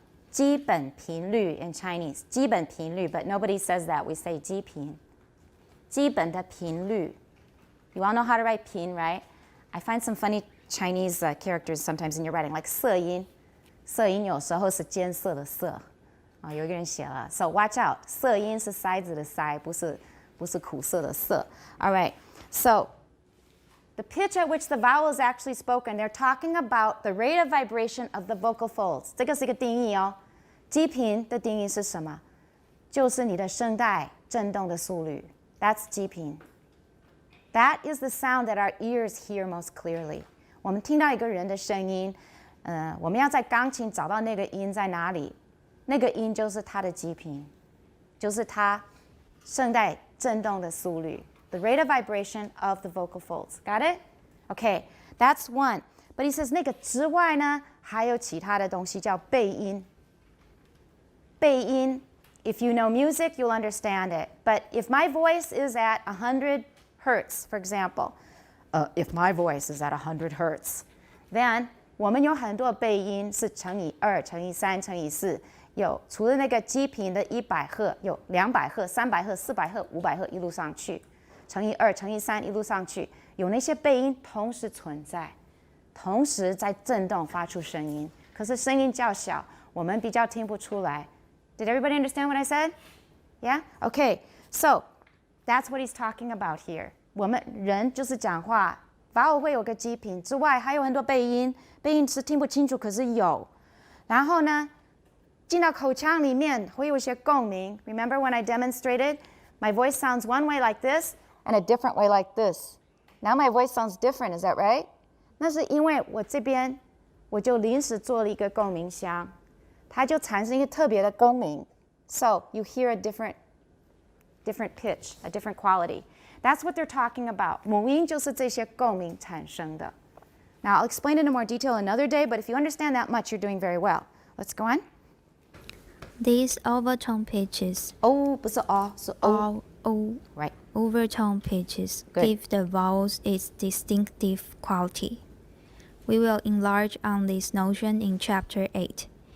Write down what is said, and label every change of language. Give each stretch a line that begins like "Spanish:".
English: 基本频率 in Chinese. 基本频率, but nobody says that. We say
Chinese: 基频.基本的频率.
English: You all know how to write 频, right? I find some funny Chinese characters sometimes in your writing, like 色音.
Chinese: 色音有时候是艰涩的涩. 有一个人写了
English: So watch out.
Chinese: 色音是筛子的筛, 不是苦涩的涩.
English: All right. So the pitch at which the vowel is actually spoken, they're talking about the rate of vibration of the vocal folds.
Chinese: 这个是一个定义哦。基频的定义是什么？就是你的声带振动的速率。
English: That's 基频。 That is the sound that our ears hear most clearly.
Chinese: 我们听到一个人的声音，我们要在钢琴找到那个音在哪里，那个音就是它的基频，就是它声带振动的速率。
English: The rate of vibration of the vocal folds. Got it? Okay, that's one. But he says
Chinese: 那个之外呢，还有其他的东西叫背音。
English: 背音 If you know music, you'll understand it. But if my voice is at 100 hertz, for example, if my voice is at 100 hertz, then
Chinese: 我们有很多背音是乘以2、乘以3、乘以4。有除了那个基频的100赫，有200赫、300赫、400赫、500赫一路上去，乘以2、乘以3一路上去，有那些背音同时存在，同时在振动发出声音，可是声音较小，我们比较听不出来。
English: Did everybody understand what I said? Yeah? Okay, so that's what he's talking about here.
Chinese: 我们人就是讲话 vowel 会有个基频之外，还有很多背音，背音是听不清楚，可是有。然后呢，进到口腔里面会有一些共鸣。
English: Remember when I demonstrated? My voice sounds one way like this and a different way like this. Now my voice sounds different, is that right?
Chinese: 那是因为我这边我就临时做了一个共鸣箱，它就产生一个特别的共鸣
English: So you hear a different pitch, a different quality. That's what they're talking about.
Chinese: 母音就是这些共鸣产生的。
English: Now, I'll explain it in more detail another day, but if you understand that much, you're doing very well. Let's go on. These overtone pitches,
Chinese: 不是哦，是 o.
English: Right. overtone pitches Good. give the vowels its distinctive quality. We will enlarge on this notion in Chapter 8.